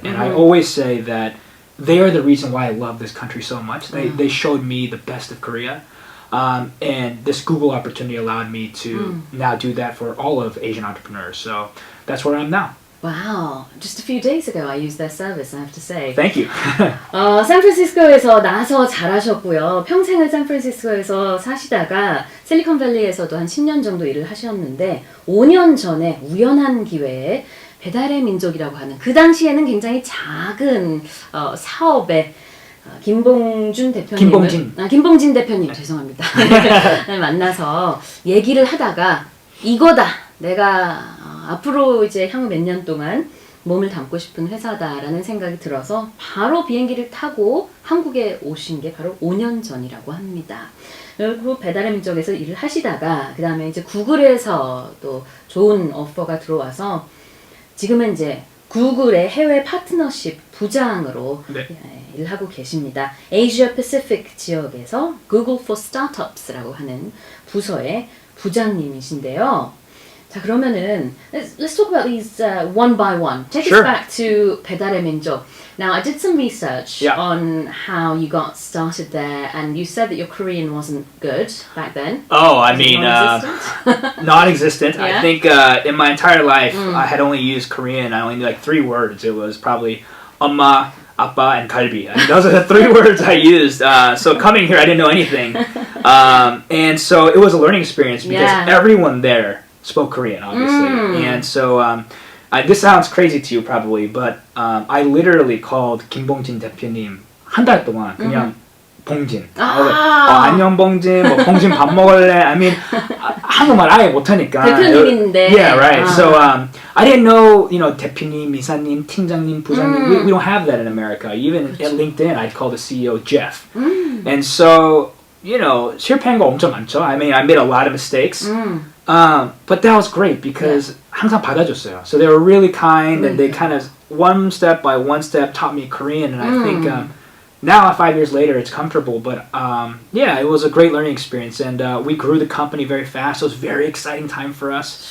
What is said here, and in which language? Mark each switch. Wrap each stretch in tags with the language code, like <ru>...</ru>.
<en>And I always say that they are the reason why I love this country so much. They showed me the best of Korea. And this Google opportunity allowed me to now do that for all of Asian entrepreneurs. So that's where I am now. Wow. Just a few days ago I used their service, I have to say. Thank you.</en> <ko>샌프란시스코에서 나서 잘하셨고요. 평생을 샌프란시스코에서 사시다가 실리콘밸리에서도 한 10년 정도 일을 하셨는데 5년 전에 우연한 기회에 배달의 민족이라고 하는 그 당시에는 굉장히 작은 사업에 김봉진 대표님 죄송합니다. 만나서 얘기를 하다가 이거다. 내가 앞으로 이제 향후 몇 년 동안 몸을 담고 싶은 회사다라는 생각이 들어서 바로 비행기를 타고 한국에 오신 게 바로 5년 전이라고 합니다. 그리고 배달의 민족에서 일을 하시다가 그 다음에 이제 구글에서 또 좋은 오퍼가 들어와서 지금은 이제 구글의 해외 파트너십 부장으로 일을 하고 계십니다. 아시아 패시픽 지역에서 Google for Startups라고 하는 부서의 부장님이신데요. 자, 그러면은</ko> <en>let's talk about these one by one. Take us back to 배달의 민족. Now, I did some research on how you got started there, and you said that your Korean wasn't good back then. Oh, I mean, non-existent. Yeah? I think in my entire life, I had only used Korean. I only knew like 3 words. It was probably 엄마, 아빠, and 갈비. I mean, those are the 3 words I used. So coming here, I didn't know anything. And so it was a learning experience because everyone there spoke Korean, obviously. And so this sounds crazy to you probably, but I literally called 김봉진 대표님</en> <ko>한 달 동안 그냥 봉진. 안녕 봉진, 뭐 봉진 밥 먹을래?</ko> <en>I mean,</en> <ko>한국말 아예 못하니까. 대표님인데.</ko> <en>Yeah, right. So I didn't know,</en> <ko>대표님, 이사님, 팀장님, 부장님.</ko> <en>We don't have that in America. Even at LinkedIn, I'd call the CEO Jeff. And so,</en> <ko>실패한 거 엄청 많죠.</ko> <en>I mean, I made a lot of mistakes. But that was great because</en> <ko>항상 받아줬어요.</ko> <en>So they were really kind and they kind of one step by one step taught me Korean. And I think now 5 years later it's comfortable. But it was a great learning experience. And we grew the company very fast. It was a very exciting time for us.</en>